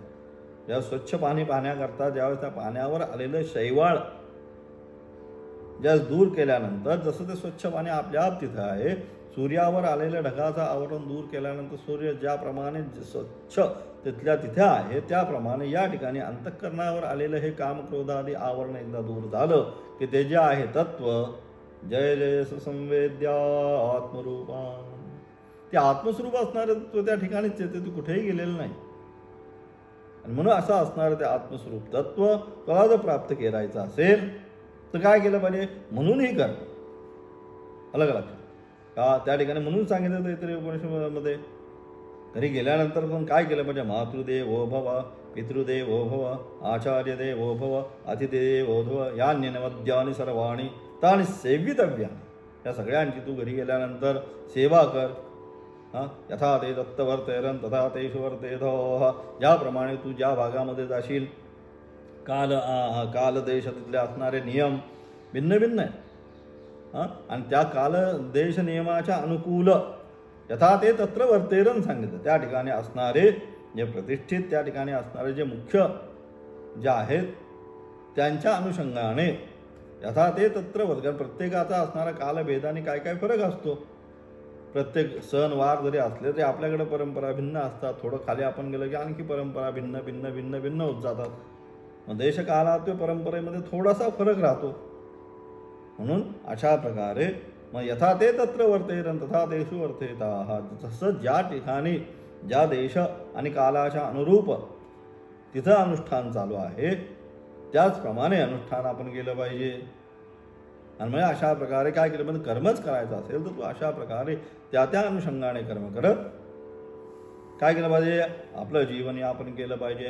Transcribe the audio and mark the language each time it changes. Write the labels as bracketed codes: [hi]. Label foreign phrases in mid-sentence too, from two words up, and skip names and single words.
[mr] जेव्हा स्वच्छ पाणी पाहण्याकरता ज्यावेळेस त्या पाण्यावर आलेलं शैवाळ ज्यावेळेस दूर केल्यानंतर जसं ते स्वच्छ पाणी आपल्याप तिथं आहे, सूर्यावर आलेल्या ढगाचं आवरण दूर केल्यानंतर सूर्य ज्याप्रमाणे स्वच्छ तिथल्या तिथे आहे, त्याप्रमाणे या ठिकाणी अंतःकरणावर आलेलं हे काम, क्रोध आदी आवरण एकदा दूर झालं की ते जे आहे तत्व, जय जय संवेद्या आत्मरूपा, ते आत्मस्वरूप असणारं तत्व त्या ठिकाणीच येते, ते कुठेही गेलेलं नाही. आणि म्हणून असं असणारं ते आत्मस्वरूप तत्व तुला जर प्राप्त करायचं असेल तर काय केलं पाहिजे, म्हणून ही कर. अलग लक्षात का त्या ठिकाणी म्हणून सांगितलं तैत्तिरीय उपनिषदामध्ये. घरी गेल्यानंतर पण काय केलं पाहिजे, [sa] मातृदेवो भव, पितृदेवो भव, आचार्यदेवो भव, अतिथीदेवो भव, यान्यनवद्यानि सर्वाणि तानि सेवितव्यानि. [mr] या सगळ्यांची तू घरी गेल्यानंतर सेवा कर. [sa] यथा ते दत्तवर्तेरन तथा तेषु वर्तेधः. [mr] ज्याप्रमाणे तू ज्या भागामध्ये जाशील, कालदेश तिथले असणारे नियम भिन्न भिन्न आहेत. आणि त्या काल देश नियमाच्या अनुकूल [sa] यथा ते तत्र वर्तेरन [mr] सांगितलं. त्या ठिकाणी असणारे जे प्रतिष्ठित, त्या ठिकाणी असणारे जे मुख्य जे आहेत त्यांच्या अनुषंगाने [sa] यथा ते तत्र वर्तेरन. [mr] प्रत्येकाचा असणारा कालभेदाने काय काय फरक असतो. प्रत्येक सण वार जरी असले तरी आपल्याकडे परंपरा भिन्न असतात. थोडं खाली आपण गेलं की आणखी परंपरा भिन्न भिन्न भिन्न भिन्न होत जातात. मग देशकालात त्या परंपरेमध्ये थोडासा फरक राहतो. म्हणून अशा प्रकारे मग [sa] यथा ते तत्र वर्तेरन तथा तेषु वर्तेताः. [mr] जसं ज्या ठिकाणी ज्या देश आणि कालाच्या अनुरूप तिथं अनुष्ठान चालू आहे त्याचप्रमाणे अनुष्ठान आपण केलं पाहिजे. आणि म्हणजे अशा प्रकारे काय केलं म्हणजे कर्मच करायचं असेल तर तू अशा प्रकारे त्या त्या अनुषंगाने कर्म करत काय केलं पाहिजे, आपलं जीवन यापन केलं पाहिजे.